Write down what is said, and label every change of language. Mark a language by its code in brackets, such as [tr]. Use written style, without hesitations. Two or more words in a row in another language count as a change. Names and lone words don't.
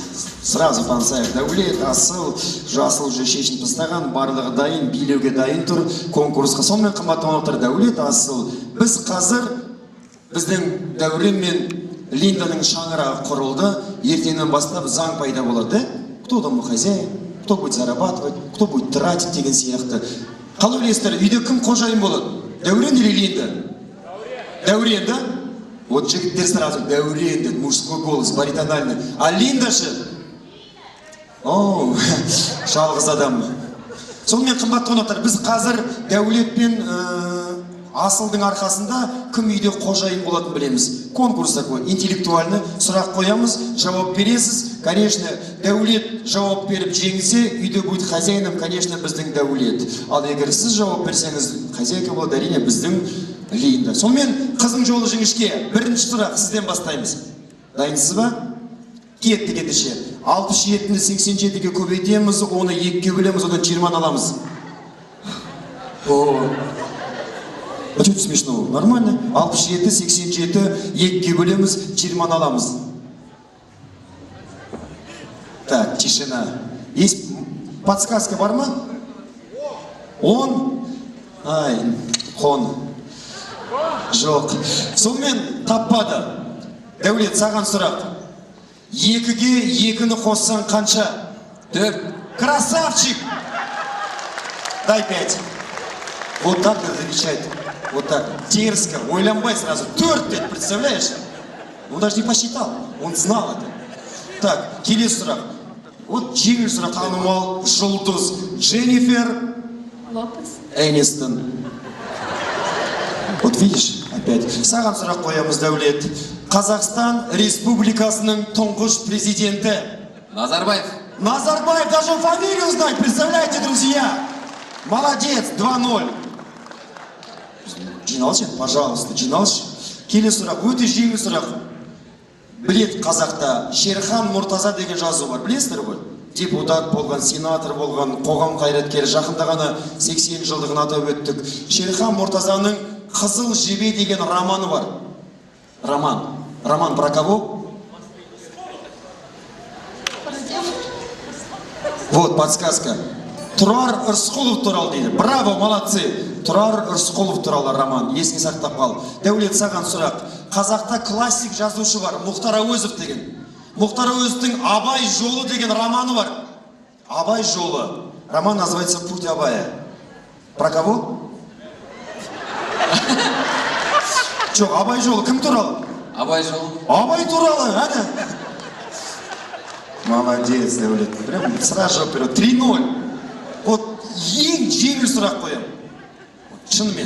[kk] Сразу танысайық. Дәулет, асыл, жасыл уже шешініп тастаған, барлығы дайын, билеуге дайын тұр. Конкурсқа сонымен қымбатты қонақтар, Дәулет, асыл. Біз қазір біздің Дәурен мен Линданың шаңырағы құрылды. Ертеңнен бастап заң пайда болады. [ru] Кто там хозяин? кто будет зарабатывать, кто будет тратить [kk] деген сияқты. Қалай ойлайсыздар, үйде кім қожайын болады? Дәурен или Линда? Дәурен, да? [ru] Вот жігіттер сразу Дәурен деді, мужской голос, баритональный. [kk] А Линда ше? Оу, жалғыз адам. Сонымен қымбатты қонақтар, біз қазір Дәулет пен Асылдың арқасында кім үйде қожайын болатын білеміз. [ru] Конкурс такой, интеллектуальный, [kk] сұрақ қоямыз, жауап бересіз. Конечно, Дәулет жауап беріп жеңсе, үйде [ru] будет хозяином, конечно, [kk] біздің Дәулет. Ал егер сіз жауап берсеңіз, хозяйка болады, әрине біздің Линда. Сонымен қызың жолы жіңішке. Бірінші сұрақ сізден бастаймыз. Дайынсыз ба? Кетті кетіше. 67-ні 87-ге көбейтеміз, оны 2-ге бөлеміз, одан 20 аламыз. [ru] А что смешного? Нормально. [kk] 67, 87, 2-ге бөлеміз, 20 аламыз. [ru] Так, тишина. Есть подсказка [kk] бар ма? [ru] Он? [kk] Ай, хон. Жоқ. Сонымен таппады. Дәулет, саған сұрақ. 2-ге 2-ні қоссаң қанша? [ru] 4. Красавчик! Дай 5. Вот так надо отвечать. Вот так. Дерзко, ойланбай сразу. 4 дед, представляешь? Он даже не посчитал. Он знал это. Так, [kk] келесі сұрақ. Вот жеңіл сұрақ, танымал жұлдыз. Дженнифер Лопес. [ru] Энистон. Вот видишь, опять. [kk] Саған сұрақ қоямыз, Дәулет. Қазақстан Республикасының тұңғыш президенті. Назарбаев. [ru] Назарбаев даже фамилию знает, представляете, друзья? Молодец, 2-0. Жиналшы, пожалуйста, [kk] жиналшы. Келесі сұрақ, өте жеңіл сұрақ. Білет қазақта Шерхан Мұртаза деген жазу бар, білесіздер ғой? Депутат болған, сенатор болған, қоғам қайраткері, жақында ғана 80 жылдығын атап өттік. Шерхан Мұртазаның Қызыл жебе деген романы бар. [ru] Роман про кого? Вот подсказка. [kk] Тұрар Рысқұлов туралы дейді. [ru] Браво, молодцы. [kk] Тұрар Рысқұлов туралы роман. Есіңе сақтап қал. Дәулет, саған сұрақ. Қазақта классик жазушы бар, Мұхтар Әуезов деген. Мұхтар Әуезовтың Абай жолы деген романы бар. Абай жолы. [ru] Роман называется «Путь Абая». Про кого? [kk] Жоқ, Абай жолы кім туралы? Абай жолы. Абай туралы, әне? Молодец, Дәулет. [ru] Прям сразу [kk] жауап береді. 3-0. Вот ең жеңіл сұрақ қоям. Шынымен.